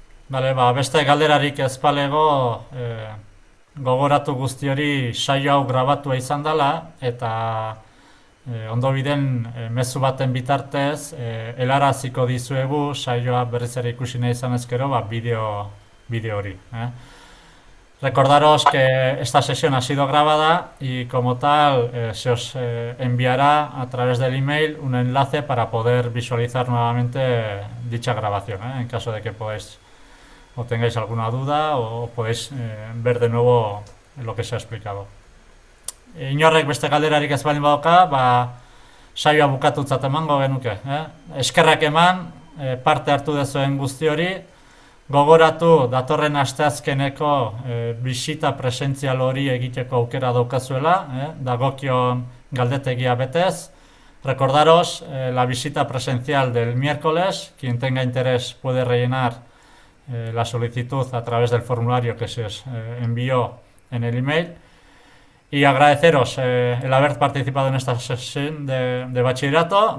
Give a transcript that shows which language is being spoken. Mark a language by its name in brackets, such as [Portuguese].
[Basque] Bale, beste galderarik ez balego, gogoratu guzti hori saio hau grabatua izan dela, eta ondo biden mezu baten bitartez, helaraziko dizuegu saioa berriz ere ikusi nahi izan ezkero, bideo hori. [Spanish] Recordaros que esta sesión ha sido grabada y como tal se os enviará a través del email un enlace para poder visualizar nuevamente dicha grabación, en caso de que o tengáis alguna duda o podéis ver de nuevo lo que se ha explicado. [Basque] Inorrek beste galderarik ez baldin badoka, saioa bukatutzat emango genuke. Eskerrak eman, parte hartu dezuen guzti hori, gogoratu datorren asteazkeneko bisita presentzial hori egiteko aukera daukazuela, dagokion galdetegia betez. [Spanish] Recordaros la visita presencial del miércoles, quien tenga interés puede rellenar la solicitud a través del formulario que se os envió en el email y agradeceros el haber participado en esta sesión de bachillerato.